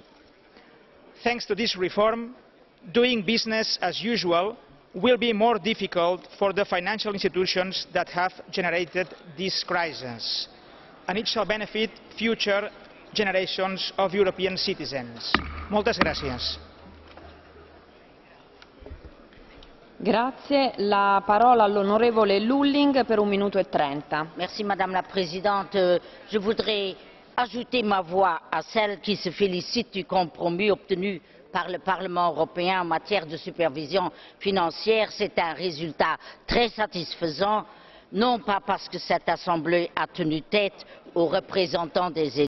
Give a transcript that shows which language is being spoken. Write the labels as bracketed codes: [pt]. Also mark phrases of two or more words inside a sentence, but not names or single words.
[en] Thanks to this reform, doing business as usual will be more difficult for the financial institutions that have generated this crisis, and it shall benefit future generations of European citizens. [ca] Moltes gràcies. [it] Grazie. La parola all'onorevole Lulling per 1 minuto e 30. [fr] Merci Madame la Présidente. Je voudrais ajouter ma voix à celle qui se félicite du compromis obtenu par le Parlement européen en matière de supervision financière. C'est un résultat très satisfaisant, non pas parce que cette Assemblée a tenu tête aux représentants des